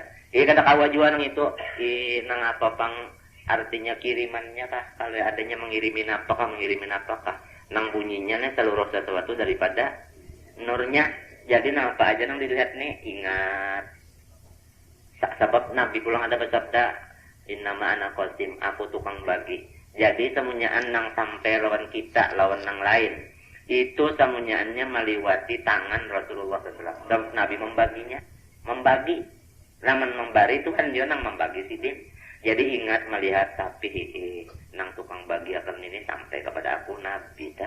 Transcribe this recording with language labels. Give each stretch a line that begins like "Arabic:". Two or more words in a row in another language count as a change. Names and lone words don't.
Banjar: Kada kawa jua nang itu nang apa pang artinya kirimannya kah kalau adanya mengirimin apakah nang bunyinya nih seluruh sesuatu daripada nurnya. Jadi nang apa aja nang dilihat nih ingat.
Indonesian: Sebab Nabi pulang ada bersabda
Arabic: innama ana qasim,
Indonesian: aku tukang bagi.
Banjar: Jadi semunyaan nang sampai lawan kita lawan nang lain itu semunyaannya meliwati tangan Rasulullah SAW. Dan Nabi membaginya, membagi. Namun membari itu kan dia nang membagi sidin. Jadi ingat melihat tapi nang tukang bagi akan ini sampai kepada aku Nabi dah.